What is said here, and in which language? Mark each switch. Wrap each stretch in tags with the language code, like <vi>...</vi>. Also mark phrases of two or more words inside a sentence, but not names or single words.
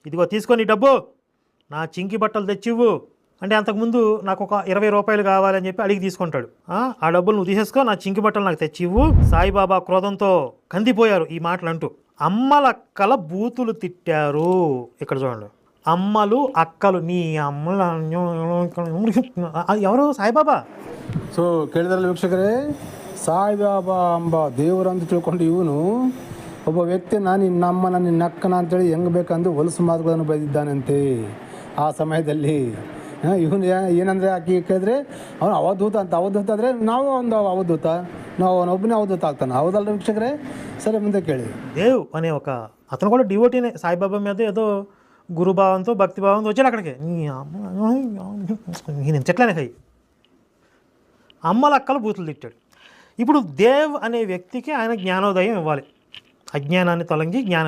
<te>ఇదిగో తీసుకొని డబ్బు, నా చింకి బట్టలు తెచ్చివ్వు, అంటే అంతకుముందు నాకు ఒక 20 రూపాయలు కావాలని చెప్పి అడిగి తీసుకుంటాడు. ఆ డబ్బులు నువ్వు తీసేసుకో, నా చింకి బట్టలు నాకు తెచ్చి ఇవ్వు. సాయిబాబా క్రోధంతో కందిపోయారు ఈ మాటలు అంటూ. అమ్మలక్కల బూతులు తిట్టారు. ఇక్కడ చూడండి, అమ్మలు అక్కలు, నీ అమ్మల ఎవరు?</te> <kn>ಸಾಯಿಬಾಬಾ. ಸೊ ಕೇಳಿದ್ರಲ್ಲ ವೀಕ್ಷಕರೇ, ಸಾಯಿಬಾಬಾ ಎಂಬ ದೇವರಂತ ತಿಳ್ಕೊಂಡು ಇವನು ಒಬ್ಬ ವ್ಯಕ್ತಿ ನಾನು ನಿನ್ನಮ್ಮನ ನಿನ್ನಕ್ಕನ ಅಂತೇಳಿ ಹೆಂಗೆ ಬೇಕಂದು ಹೊಲಸು ಮಾತುಗಳನ್ನು ಬೈದಿದ್ದಾನಂತೆ ಆ ಸಮಯದಲ್ಲಿ. ಇವನು ಏನಂದರೆ ಆಕೆ ಕೇಳಿದ್ರೆ ಅವನು ಅವಧೂತ ಅಂತ. ಅವಧೂತ ಅಂದರೆ ನಾವು ಒಂದು ಅವಧೂತ, ನಾವು ಅವನೊಬ್ಬನೇ ಅವಧೂತ ಆಗ್ತಾನೆ. ಹೌದಲ್ಲ ವೀಕ್ಷಕರೇ? ಸರೆ ಮುಂದೆ ಕೇಳಿ.</kn> <te>దేవ్ అనే ఒక అతను కూడా డివోటీనే. సాయిబాబా మీద ఏదో గురుభావంతో భక్తిభావంతో వచ్చాడు అక్కడికి. నేను చెట్లనే కై అమ్మలక్కలు బూతులు తిట్టాడు. ఇప్పుడు దేవ్ అనే వ్యక్తికి ఆయన జ్ఞానోదయం ఇవ్వాలి, అజ్ఞానాన్ని తొలగించి జ్ఞానం.</te>